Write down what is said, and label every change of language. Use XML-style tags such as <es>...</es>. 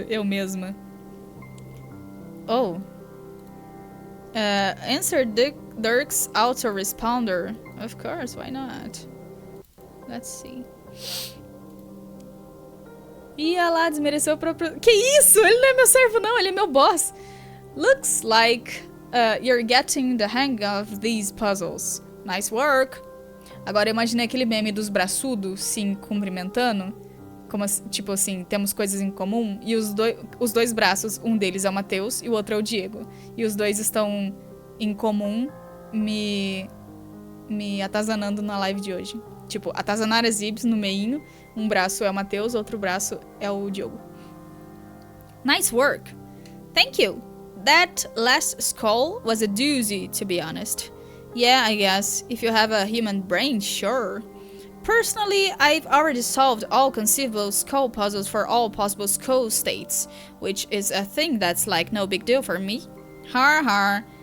<pt>Eu mesma. Oh.</pt> <en>Answer Dirk's autoresponder. Of course, why not? Let's see.</en> <pt>Ia lá, desmereceu o próprio... Que isso? Ele não é meu servo, não. Ele é meu boss.</pt> <en>Looks like you're getting the hang of these puzzles. Nice work.</en> <pt>Agora eu imaginei aquele meme dos braçudos se cumprimentando. Como, tipo assim, temos coisas em comum. E os dois braços, um deles é o Matheus e o outro é o Diego. E os dois estão em comum me atazanando na live de hoje. Tipo, atazanar as zibs no meinho. Um braço é o Matheus, outro braço é o Diogo.</pt> <en>Nice work. Thank you. That last skull was a doozy, to be honest. Yeah, I guess. If you have a human brain, sure. Personally, I've already solved all conceivable skull puzzles for all possible skull states, which is a thing that's like no big deal for me. Har har.</en>